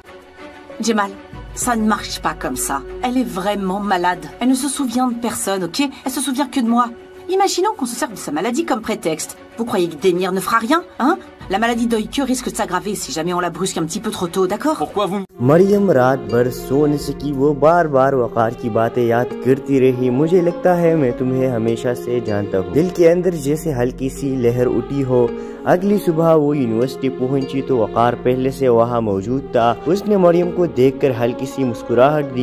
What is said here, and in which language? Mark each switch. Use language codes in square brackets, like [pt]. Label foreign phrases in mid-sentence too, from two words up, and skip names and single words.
[fr] Jemal, ça ne marche pas comme ça. Elle est vraiment malade. Elle ne se souvient de personne, ok? Elle se souvient que de moi. Imaginons qu'on se serve de sa maladie comme prétexte. Vous croyez que Demir ne fera rien, hein? La maladie d'Oikyo risque de s'aggraver si jamais on la brusque un petit peu trop tôt, d'accord? Pourquoi vous... [hi] मरियम रात भर सो न सकी। वो बार बार वकार की बातें याद करती रही। मुझे लगता है मैं तुम्हें हमेशा से जानता हूँ। दिल के अंदर जैसे हल्की सी लहर उठी हो। अगली सुबह वो यूनिवर्सिटी पहुंची तो वकार पहले से वहाँ मौजूद था। उसने मरियम को देखकर हल्की सी मुस्कुराहट दी।